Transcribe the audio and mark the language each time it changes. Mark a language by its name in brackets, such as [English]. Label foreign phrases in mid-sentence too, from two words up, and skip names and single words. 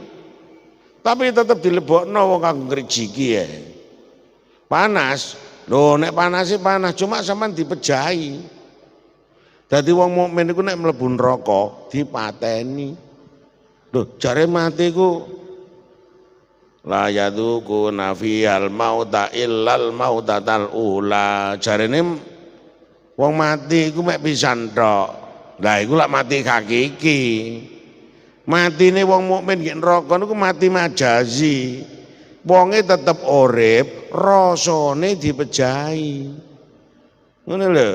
[Javanese] Tapi tetep dilebokno wong kanggo ngrijiki ya. Panas. Lho nek panase panas cuma sampean dipejahi. Dadi wong mukmin iku nek mlebu neraka dipateni. Lho jare mati ku [Arabic] لا يذوقون فيها الموت إلا الموتة الأولى. [Javanese] Jarene wong mati iku mek pisan tok. Lah iku lak mati hakiki. Matine wong mukmin nggih neraka niku mati majazi. Wonge tetep urip, rasane dipejahi. Ngono lho.